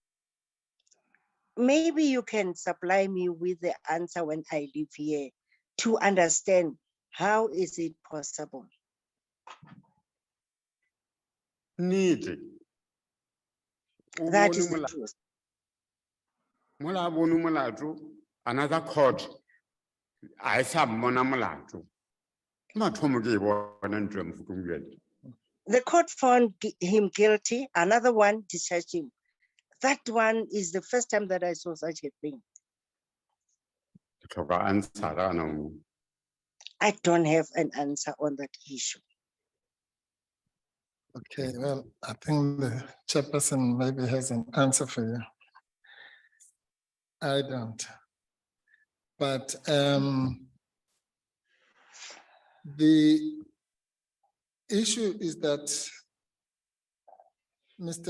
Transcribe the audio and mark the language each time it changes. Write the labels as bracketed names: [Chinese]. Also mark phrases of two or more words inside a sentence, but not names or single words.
[English] Maybe you can supply me with the answer when I leave here to understand how is it possible. Need. That is the truth. Another court [Northern Sotho] I sa mmona molato. Ke mathomo ke e bona ntho ya mofutong jwale. [English] The court found him guilty. Another one discharged him. That one is the first time that I saw such a thing. [Northern Sotho] Ke tlhoka answer kana moo. [English] I don't have an answer on that issue. Okay, well, I think the chairperson maybe has an answer for you. I don't. But the issue is that Mr.